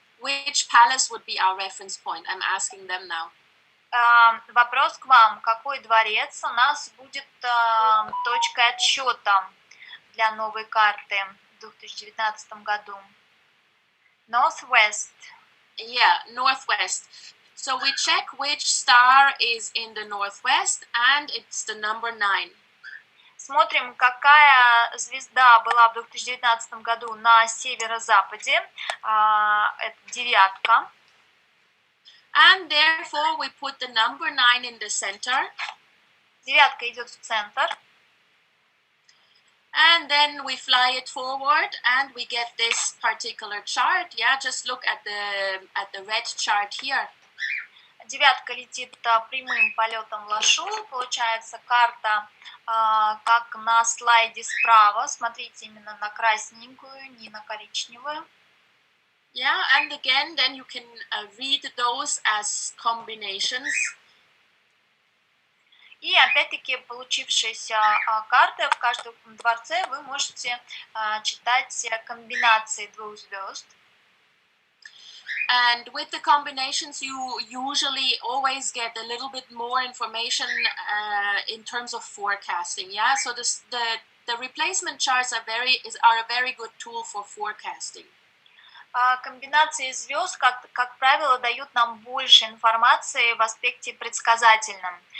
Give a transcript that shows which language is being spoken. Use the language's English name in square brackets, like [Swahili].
[English] Which palace would be our reference point? I'm asking them now. [Russian] Вопрос к вам. Какой дворец у нас будет точкой отсчета для новой карты в 2019 году? [English] Northwest. Yeah, northwest. So we check which star is in the northwest, and it's the number 9. [Russian] Смотрим, какая звезда была в 2019 году на северо-западе. Это 9. [English] And therefore we put the number 9 in the center. [Russian] 9 идет в центр. [English] And then we fly it forward and we get this particular chart. Yeah, just look at the red chart here. [Russian] 9 летит прямым полетом в Лашу. Получается карта, как на слайде справа. Смотрите именно на красненькую, не на коричневую. [English] Yeah, and again, then you can read those as combinations. [Russian] И опять-таки получившиеся карты в каждом дворце вы можете читать комбинации двух звезд. [English] And with the combinations, you usually always get a little bit more information in terms of forecasting. Yeah, so the replacement charts are a very good tool for forecasting. [Russian] Комбинации звезд, как правило, дают нам больше информации в аспекте предсказательном.